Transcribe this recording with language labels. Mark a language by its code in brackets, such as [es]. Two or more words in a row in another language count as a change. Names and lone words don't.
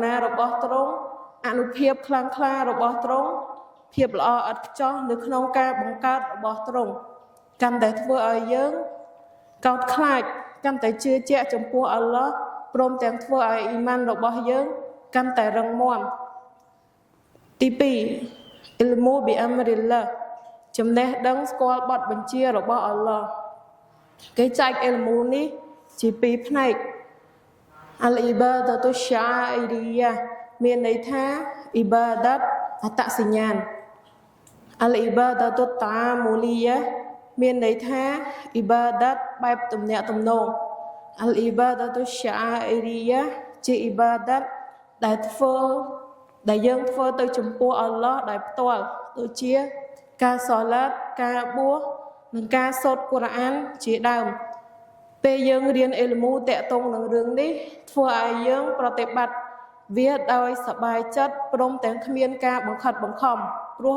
[km] ណារបស់ទ្រង់អនុភាពខ្លាំងក្លារបស់ទ្រង់ភាពល្អឥតខ្ចោះនៅក្នុងការបង្កើតរបស់ទ្រង់កាន់តែធ្វើឲ្យយើងកោតខ្លាចកាន់តែជឿជាក់ចំពោះអល់ឡោះព្រមទាំងធ្វើឲ្យអ៊ីម៉ានរបស់យើងកាន់តែរឹងមាំទី2 [ar] علم بأمر الله [km] ចំណេះដឹងស្គាល់បទបញ្ជារបស់អល់ឡោះគេចែក ilmu នេះជា2ផ្នែក [ar] العبادة الشعائرية [km] មានន័យថា ibadat អត្តសញ្ញាណ [ar] العبادة التعاملية [km] មានន័យថា ibadat បែបទំនាក់ទំនង [ar] العبادة الشعائرية [km] ជា ibadat ដែលយើងធ្វើទៅចំពោះអល់ឡោះដោយផ្ទាល់ដូចជាការសូឡាតការបួសនិងការសូត្រកូរ៉ានជាដើមពេលយើងរៀនអ៊ីលមូតាក់ទងនឹងរឿងនេះធ្វើឲ្យយើងប្រតិបត្តិវាដោយសប្បាយចិត្តព្រមទាំងគ្មានការបង្ខិតបង្ខំព្រោះ